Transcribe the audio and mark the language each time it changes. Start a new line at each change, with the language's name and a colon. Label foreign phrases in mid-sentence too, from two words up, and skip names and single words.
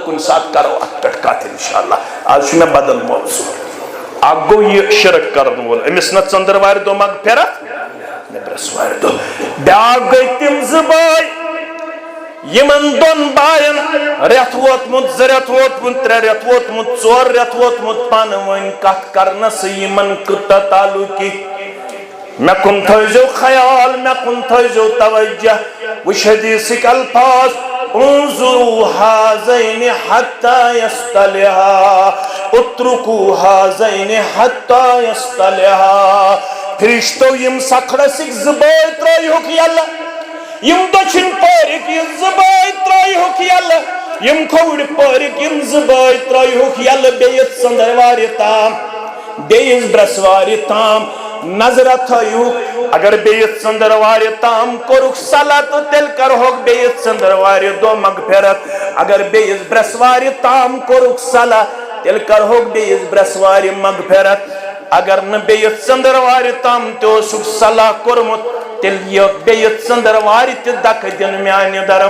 Kashmiri: کُنہِ ساتہٕ کرو اتھ پٮ۪ٹھ کتھ انشاءاللہ آز چھُ مےٚ بدل موضوع اکھ گوٚو یہِ شرک کرن وول أمِس نہ ژندروارِ دۄہ مغفرت نہ برٛیسوارِ دۄہ بیٛاکھ گٔے تِم زٕ بٲے یِمن دۄن باین رٮ۪تھ ووتمُت زٕ رٮ۪تھ ووتمُت ترٛےٚ رٮ۪تھ ووتمُت ژور رٮ۪تھ ووتمُت پانہٕ ؤنۍ کتھ کرنسٕے یِمن کۭژاہ تعلُقی مےٚ کُن تھٲیزیو خیال مےٚ کُن تھٲیزیو توجہ وٕچھ حدیثٕکۍ الفاظ
Arabic: انظروا هذين حتى يصطلحا اتركوا هذين حتى يصطلحا
Kashmiri: فرشتو یم سکھڑسک زٕ بٲے ترٲیہُکھ یلہٕ یم دٔچھِنۍ پٲرِکۍ یہِ زٕ بٲے ترٲیہُکھ یلہٕ یم کھووٕرۍ پٲرِکۍ یم زٕ بٲے ترٲیہُکھ یلہٕ بیٚیِس ژندروارِ تام بیٚیِس برٛیسوارِ تام نظرہ تھٲیِو اگر بیٚیِس ژندروارِ تام کوٚرُکھ صلاح تہٕ تیٚلہِ کرہوکھ بیٚیِس ژندروارِ دۄہ مغفرت اگر بیٚیِس برٛیسوارِ تام کوٚرُکھ صلاح تیٚلہِ کرہوکھ بیٚیِس برٛیسوارِ مغفرت اگر نہٕ بیٚیِس ژندروارِ تام تہِ اوسُکھ صلاح کوٚرمُت تیٚلہِ یِیَکھ بیٚیِس ژندروارِ تہِ دکہٕ دِنہٕ میانہِ